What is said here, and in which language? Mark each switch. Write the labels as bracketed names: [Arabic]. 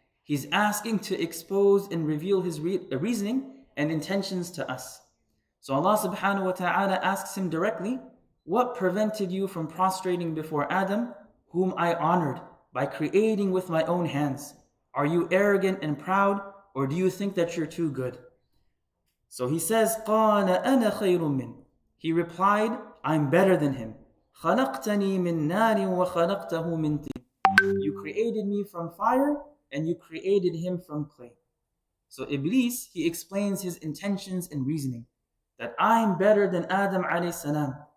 [English] He's asking to expose and reveal his reasoning and intentions to us. So Allah subhanahu wa ta'ala asks him directly, what prevented you from prostrating before Adam, whom I honored by creating with my own hands? Are you arrogant and proud, or do you think that you're too good? So he says, [Arabic] قَالَ أَنَا خَيْرٌ مِّنْ. [English] He replied, I'm better than him. [Arabic] خَلَقْتَنِي مِن نَارٍ وَخَلَقْتَهُ مِن طِينٍ. [English] You created me from fire, and you created him from clay. So Iblis, he explains his intentions and reasoning. That I'm better than Adam alayhi salam.